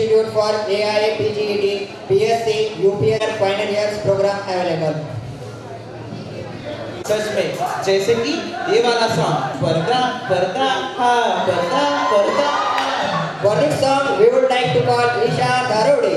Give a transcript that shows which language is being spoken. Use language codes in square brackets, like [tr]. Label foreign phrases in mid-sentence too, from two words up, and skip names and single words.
[en] for AI, PGED, PSC, UPR final years program available. [hi] सच में जैसे कि ये वाला सॉन्ग पर्दा पर्दा हा पर्दा पर्दा. [en] For this song, we would like to call Isha Dharode.